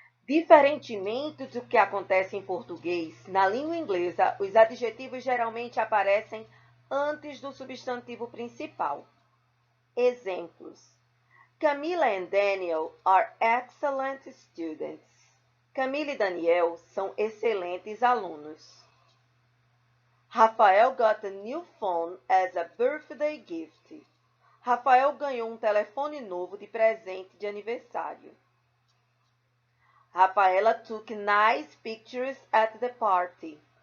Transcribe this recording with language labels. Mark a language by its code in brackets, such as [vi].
[pt] Diferentemente do que acontece em português, na língua inglesa, os adjetivos geralmente aparecem antes do substantivo principal. [en] Exemplos: Camila and Daniel are excellent students. [pt] Camila e Daniel são excelentes alunos. [en] Rafael got a new phone as a birthday gift. [pt] Rafael ganhou um telefone novo de presente de aniversário. [en] Rafaela took nice pictures at the party.